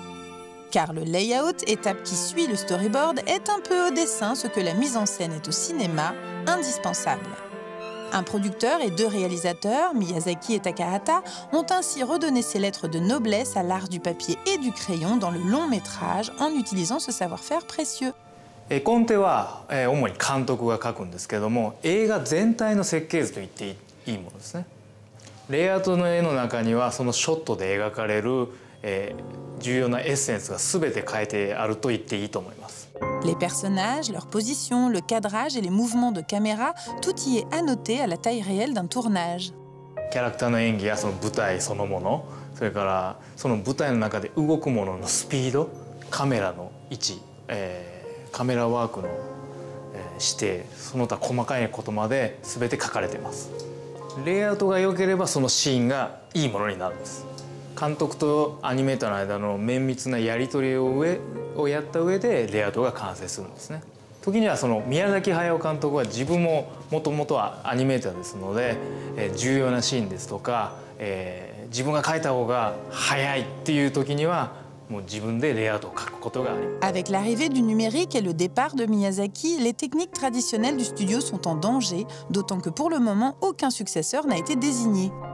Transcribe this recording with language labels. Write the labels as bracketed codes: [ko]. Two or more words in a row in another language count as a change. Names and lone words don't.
[fr] Car le layout, étape qui suit le storyboard, est un peu au dessin ce que la mise en scène est au cinéma, indispensable. Un producteur et 2 réalisateurs, Miyazaki et Takahata, ont ainsi redonné ces lettres de noblesse à l'art du papier et du crayon dans le long métrage en utilisant ce savoir-faire précieux. [ja] 絵コンテは主に監督が書くんですけども、映画全体の設計図と言っていいものですね。レイアウトの絵の中にはそのショットで描かれる重要なエッセンスが全て書いてあると言っていいと思います。 [fr] Les personnages, leur position, le cadrage et les mouvements de caméra, tout y est annoté à la taille réelle d'un tournage. [ja] キャラクターの演技やその舞台そのもの、それからその舞台の中で動くもののスピード、カメラの位置、カメラワークの指定、その他細かいことまで全て書かれています。レイアウトが良ければそのシーンがいいものになるんです。監督とアニメーターの間の綿密なやり取りをやった上でレイアウトが完成するんですね。時にはその宮崎駿監督は自分ももともとはアニメーターですので、重要なシーンですとか、自分が描いた方が早いっていう時には [fr] Avec l'arrivée du numérique et le départ de Miyazaki, les techniques traditionnelles du studio sont en danger, d'autant que pour le moment, aucun successeur n'a été désigné.